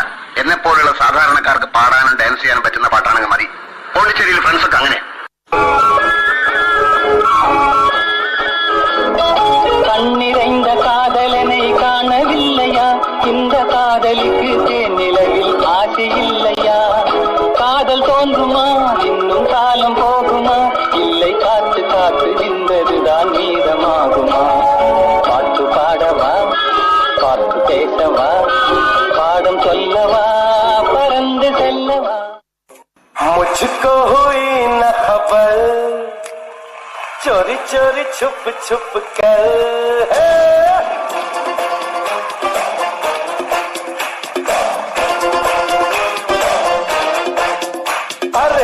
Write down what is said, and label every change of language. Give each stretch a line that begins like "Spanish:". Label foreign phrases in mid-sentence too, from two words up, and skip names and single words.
Malayalam: എന്നെ പോലുള്ള സാധാരണക്കാർക്ക് പാടാനും ഡാൻസ് ചെയ്യാനും പറ്റുന്ന പാട്ടാണെങ്കിൽ മതി. പോണ്ടിച്ചേരിയിൽ ഫ്രണ്ട്സ് ഒക്കെ അങ്ങനെ.
Tamil: கண்ணிறைந்த காதலனை காணவில்லையா? இந்த காதலுக்கு தேனிலவில் ஆசை இல்லையா? காதல் தோன்றுமா? இன்னும் காலம் போகுமா? இல்லை காத்து காத்து நின்றதுதான் மீதமாகுமா? பாட்டு பாடவா? பாட்டு பேசவா? பாடம் சொல்லவா? பறந்து செல்லவா?
Hindi: मुझको हुई न खबर चोरी चोरी छुप छुप कर अरे